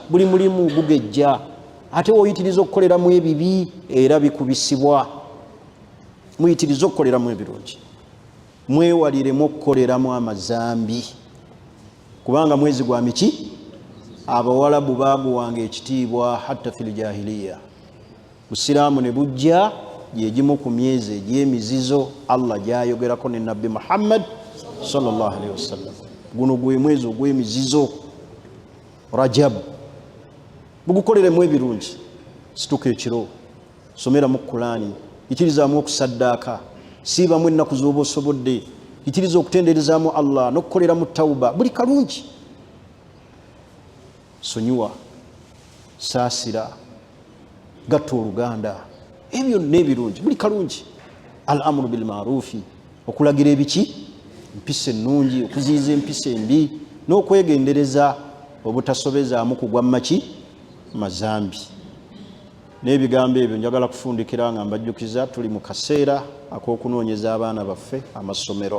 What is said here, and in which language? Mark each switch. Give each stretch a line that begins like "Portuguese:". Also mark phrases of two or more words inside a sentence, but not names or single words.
Ganda: Buli mulimu gugejja ate woyitiriza okukoleramu ebibi era bikubisibwa. Muyitiriza okukoleramu ebirungi mwewaliremu okukoleramu amazambi kubanga mwezi gwa miki Abawalabu baaguwanga ekitiibwa
Arabic: حتى في الجاهلية.
Ganda: Busiraamu ne bujja yegimu ku myezi egy'emizizo Allah gyayogerako ne Nabbi Muhammad
Arabic: صلى الله عليه وسلم.
Ganda: Guno gwe mwezi ogw'emizizo Rajab. Bugukoleremu ebirungi situka ekiro someramu Qur'ani yitirizaamu okusaddaaka siibamu ennaku z'oba osobodde yitiriza okutenderezaamu Allah n'okukoleramu tawuba buli kalungi. Sonyiwa saasira gatta oluganda ebyo n'ebirungi buli kalungi.
Arabic: الأمر بالمعروف
Ganda: okulagira ebiki empisa ennungi okuziyiza empisa embi n'okwegendereza obutasobezaamu kugwa maki mazambi. N'ebigambo ebyo njagala kufundikira nga mbajjukiza tuli mu kaseera ak'okunoonyeza abaana baffe amasomero.